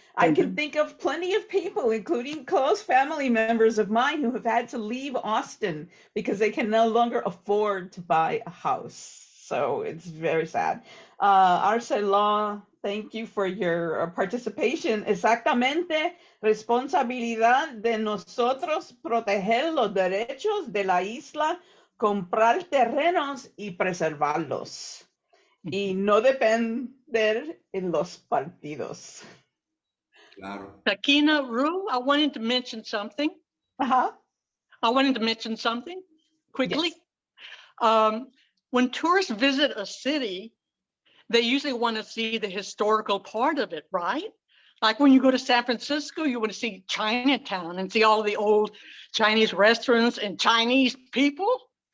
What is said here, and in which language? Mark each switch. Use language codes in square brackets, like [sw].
[en] I can think of plenty of people, including close family members of mine, who have had to leave Austin because they can no longer afford to buy a house. So it's very sad. Arcelor, thank you for your participation. [es] Exactamente, responsabilidad de nosotros proteger los derechos de la isla, comprar terrenos y preservarlos. Y no depender en los partidos. Claro. [en] Sakina, Rue, I wanted to mention something. Uh-huh. I wanted to mention something quickly. Yes. When tourists visit a city, they usually want to see the historical part of it, right? Like when you go to San Francisco, you want to see Chinatown and see all the old Chinese restaurants and Chinese people.